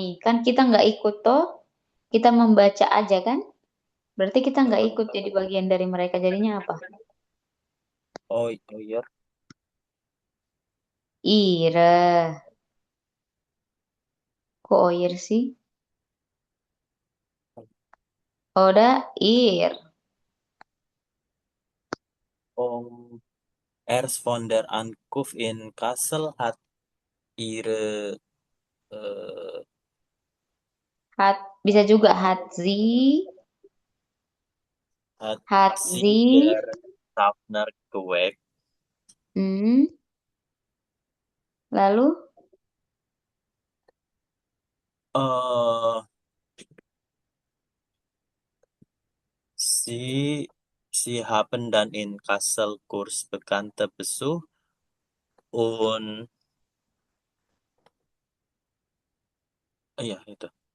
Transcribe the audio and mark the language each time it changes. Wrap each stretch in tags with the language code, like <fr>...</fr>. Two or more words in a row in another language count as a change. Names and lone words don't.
<id>Kan kita nggak ikut toh. Kita membaca aja kan. Berarti kita nggak ikut jadi bagian dari mereka. Jadinya apa? Oh, oh iya. Ire. Kok oir sih?</id> <de>Oda ir. Erst von der Ankunft in Kassel hat ihre äh, Hat,</de> <id>bisa juga hatzi.</id> <de>hat sie Hatzi. der Schaffner geweckt.</de> <id>Hmm. Lalu,</id> <de>Äh, sie haben dann in Kassel Kurs Bekannte besucht und ja, itu.</de>